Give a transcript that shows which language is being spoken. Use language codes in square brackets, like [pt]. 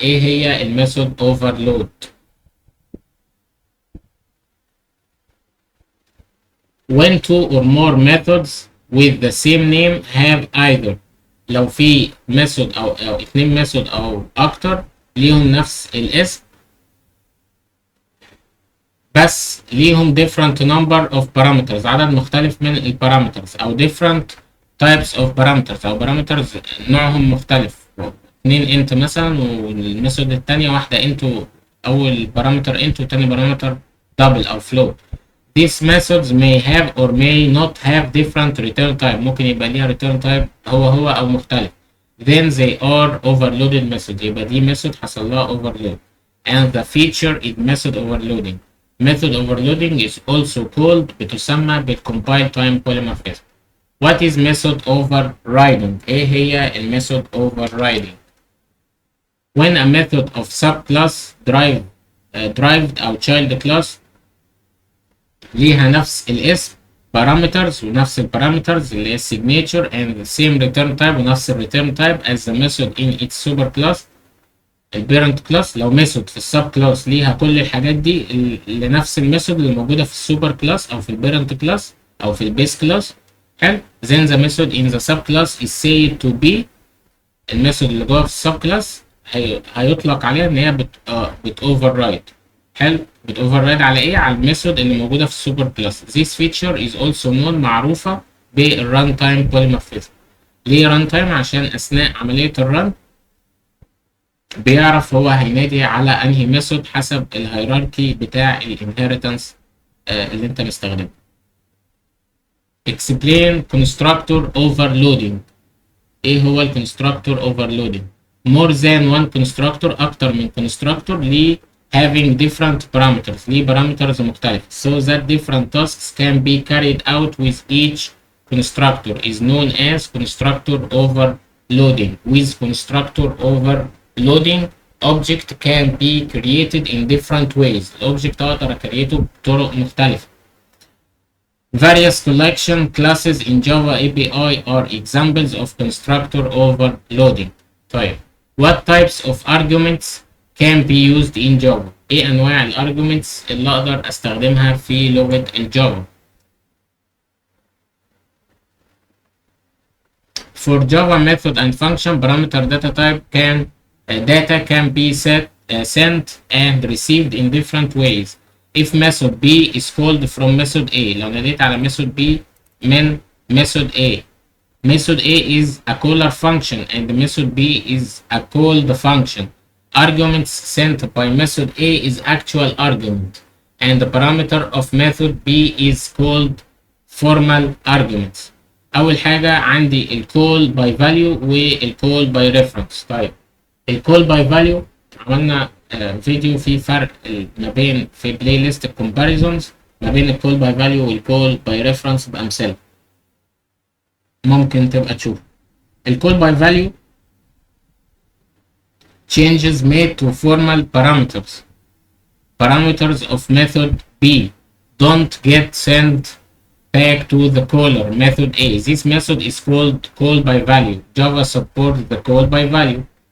[ar] ايه هي الميثود overload؟ [en] When two or more methods with the same name have either [ar] لو في method أو اتنين method أو أكتر ليهم نفس الاسم بس ليهم [en] different number of parameters [ar] عدد مختلف من البارامترز أو [en] different types of parameters [ar] أو parameters نوعهم مختلف. اتنين انت مثلا والميثود التانية واحدة انتو أول بارامتر انتو وتاني بارامتر double أو float. [en] These methods may have or may not have different return type. [ar] ممكن يبقى ليها return type هو أو مختلف. [en] Then they are overloaded method. [ar] يبقى دي method حصل لها overload. [en] And the feature is method overloading. Method overloading is also called بتسمى بالcompile time polymorphism. What is method overriding? [ar] ايه هي الميثود overriding؟ [en] When a method of subclass derived أو child class ليها نفس الاسم parameters [ar] ونفس البارامترز اللي هي [en] signature and the same return type [ar] ونفس return type [en] as the method in its superclass البيرنت class. [ar] لو ميثود في السب كلاس ليها كل الحاجات دي اللي نفس الميثود اللي موجوده في السوبر كلاس او في البيرنت كلاس او في البيس كلاس حلو. [en] then the method in the subclass is said to be [ar] الميثود اللي جوه في السب كلاس هيطلق عليها ان هي بت override. حلو. بت override على ايه؟ على الميثود اللي موجوده في السوبر كلاس. [en] this feature is also known [ar] معروفه بالران تايم [en] polymorphism. [ar] ليه ران تايم؟ عشان اثناء عمليه الرن بيعرف هو هينادي على انهي ميثود حسب الهيراركي بتاع الانهيرتنس اللي انت مستخدمه. [en] explain constructor overloading. [ar] ايه هو الكونستراكتور overloading؟ [en] more than one constructor [ar] اكتر من constructor ليه [en] having different parameters [ar] ليه parameters مختلفة [en] so that different tasks can be carried out with each constructor is known as constructor overloading. with constructor overloading object can be created in different ways. [ar] الobject اقدر اكريته بطرق مختلفة. [en] Various collection classes in Java API are examples of constructor overloading. طيب what types of arguments can be used in Java؟ [ar] ايه انواع الارجيومنتس اللي اقدر استخدمها في لغة الجافا؟ [en] For Java method and function parameter data type data can be set sent and received in different ways. If method B is called from method A، [ar] لو ناديت على method B من method A. [en] Method A is a caller function and method B is a called function. Arguments sent by method A is actual argument and the parameter of method B is called formal arguments. [ar] أول حاجة عندي ال call by value وال call by reference. طيب ال call by value عملنا فيديو فيه فرق ما بين في بلاي ليست comparisons ما بين ال call by value وال call by reference بأمثلة ممكن تبقى تشوف. [en] ال call by value changes made to formal parameters. Parameters of method B don't get sent back to the caller method A. This method is called call by value. Java supports the call by value.